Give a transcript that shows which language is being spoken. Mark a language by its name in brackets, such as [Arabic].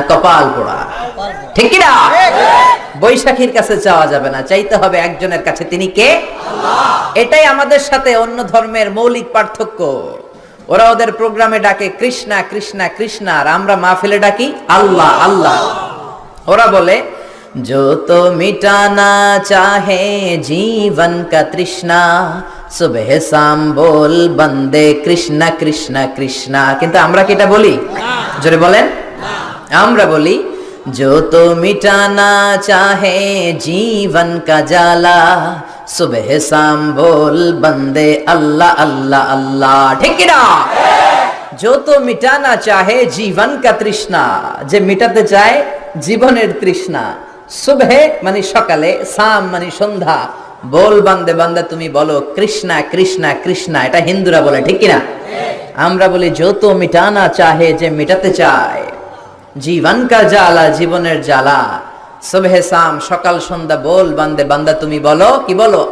[Bangla] কপাল পোড়া, ঠিক কিনা? বৈশাখীর কাছে চাওয়া যাবে না, চাইতে হবে একজনের কাছে, তিনি কে? আল্লাহ। এটাই আমাদের সাথে অন্য ধর্মের মৌলিক পার্থক্য। ওরা ওদের প্রোগ্রামে ডাকে কৃষ্ণা কৃষ্ণা কৃষ্ণা, আর আমরা মাহফিলে ডাকি আল্লাহ আল্লাহ। ওরা বলে [Hindi] जो तो मिटाना चाहे जीवन का तृष्णा, सुबह शाम बोल बंदे कृष्णा कृष्णा कृष्णा। [Bangla] किंतु আমরা কি এটা বলি? জোরে বলেন। আমরা বলি [Hindi] जो तो मिटाना चाहे जीवन का जाला, सुबह शाम बोल बंदे अल्लाह अल्लाह अल्लाह। ठीक [Bangla] কি না? [Hindi] जो तो मिटाना चाहे जीवन का तृष्णा, [Bangla] যে মিটাতে চায় জীবনের তৃষ্ণা। সুবহ মানে সকালে, শাম মানে সন্ধ্যা, বল বান্দে বান্দা তুমি বলো কৃষ্ণা কৃষ্ণা কৃষ্ণা। এটা হিন্দুরা বলে, ঠিক কিনা? আমরা বলি [Hindi] जो तो मिटाना चाहे, [Bangla] যে মিটাতে চায় জীবন কা জ্বালা, জীবনের জ্বালা, সুবহ শাম সকাল সন্ধ্যা, বল বান্দে বান্দা তুমি বলো, কি বলো?